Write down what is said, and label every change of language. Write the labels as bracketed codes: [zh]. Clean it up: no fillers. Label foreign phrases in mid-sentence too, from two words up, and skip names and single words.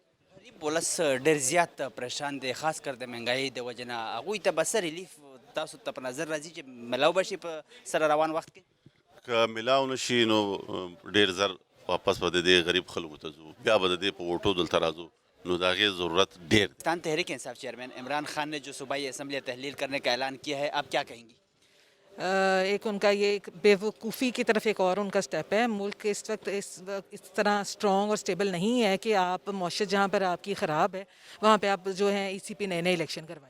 [ps] غریب ولس ډېر زیات پریشان دی خاص کر د مهنګایي د وجې نه هغوی ته به څه ریلیف تاسو ته په نظر راځي چې ملاو به شي په سره روان وخت کې؟ که ملاو نه شي نو ډېر زر واپس به د دې غریب خلکو ته ځو بیا به د دې په ووټو دلته راځو نو د هغې ضرورت ډېر. [ur] پاکستان تحریک انصاف چیئرمین عمران خان نے جو صوبائی اسمبلی تحلیل کرنے کا اعلان کیا ہے آپ کیا کہیں گی؟ ایک ان کا یہ ایک بیوقوفی کی طرف ایک اور ان کا سٹیپ ہے. ملک اس وقت اس طرح اسٹرانگ اور اسٹیبل نہیں ہے کہ آپ معاشرت جہاں پر آپ کی خراب ہے وہاں پہ آپ جو ہیں ای سی پی نئے الیکشن کروائیں.